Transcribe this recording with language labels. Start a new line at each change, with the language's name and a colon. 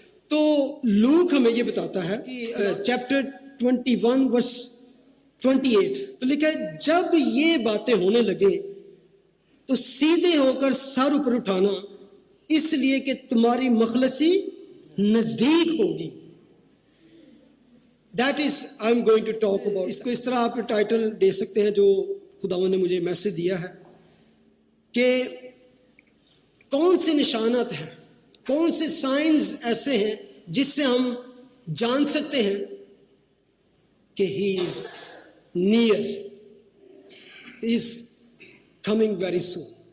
Urdu: تو لوک ہمیں یہ بتاتا ہے کہ چیپٹر 21 ورس 28 تو لکھا ہے جب یہ باتیں ہونے لگے تو سیدھے ہو کر سر اوپر اٹھانا، اس لیے کہ تمہاری مخلصی نزدیک ہوگی.
English: That is I'm going to talk about.
Urdu: اس کو اس طرح آپ ٹائٹل دے سکتے ہیں جو خداوند نے مجھے میسج دیا ہے کہ کون سے نشانات ہیں، کون سے سائنز ایسے ہیں جس سے ہم جان سکتے ہیں کہ
English: He is near, He is coming very soon.